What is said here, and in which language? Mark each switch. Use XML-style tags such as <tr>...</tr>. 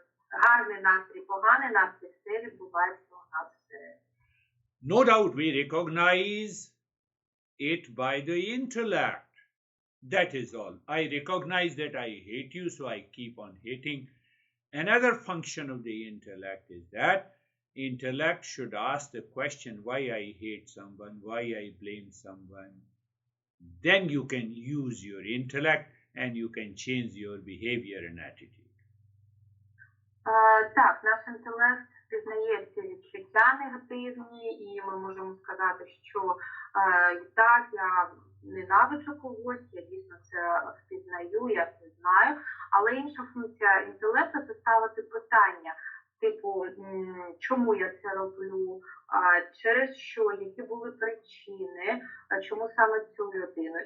<uk>гарний настрій, поганий настрій, все відбувається у нас всередині.</uk> <en>No doubt we recognize it by the intellect. That is all. I recognize that I hate you, so I keep on hating. Another function of the intellect is that intellect should ask the question why I hate someone, why I blame someone. Then you can use your intellect and you can change your behavior and attitude.</en> <uk>Так, наш інтелект пізнає ці відчуття негативні, і ми можемо сказати, що так, я ненавиджу когось, я дійсно це впізнаю, я це знаю, але інша функція інтелекту – це ставити питання, типу, чому я це роблю, через що, які були причини, чому саме цю людину.</uk>